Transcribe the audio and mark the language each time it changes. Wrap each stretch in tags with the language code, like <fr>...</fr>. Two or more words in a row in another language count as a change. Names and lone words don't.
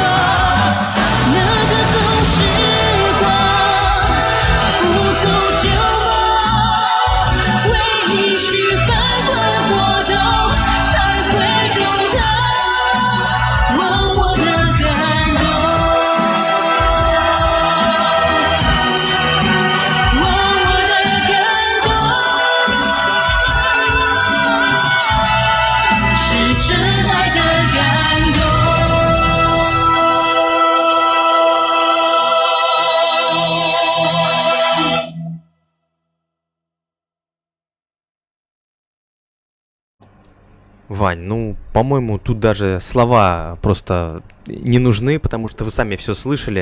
<zh>拿得走时光，不走旧梦，为你去翻滚搏斗，才会懂得我的感动。是真爱的感动。</zh> <ru>Вань, ну, по-моему, тут даже слова просто не нужны, потому что вы сами все слышали.</ru>